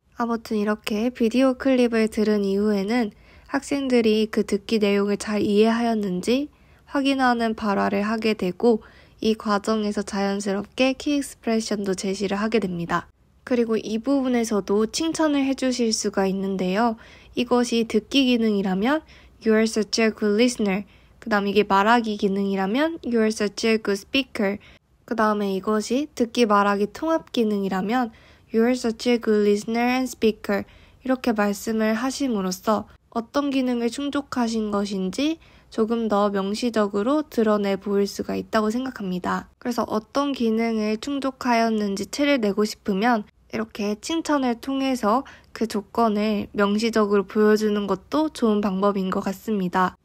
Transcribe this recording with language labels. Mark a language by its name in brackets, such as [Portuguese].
[Korean] 아무튼 이렇게 비디오 클립을 들은 이후에는 학생들이 그 듣기 내용을 잘 이해하였는지 확인하는 발화를 하게 되고 이 과정에서 자연스럽게 키 익스프레션도 제시를 하게 됩니다. 그리고 이 부분에서도 칭찬을 해주실 수가 있는데요. 이것이 듣기 기능이라면 [English] You are such a good listener. [Korean] 그 다음 이게 말하기 기능이라면 [English] You are such a good speaker. [Korean] 그 다음에 이것이 듣기 말하기 통합 기능이라면 [English] You are such a good listener and speaker. [Korean] 이렇게 말씀을 하심으로써 어떤 기능을 충족하신 것인지 조금 더 명시적으로 드러내 보일 수가 있다고 생각합니다. 그래서 어떤 기능을 충족하였는지 티를 내고 싶으면 이렇게 칭찬을 통해서 그 조건을 명시적으로 보여주는 것도 좋은 방법인 것 같습니다.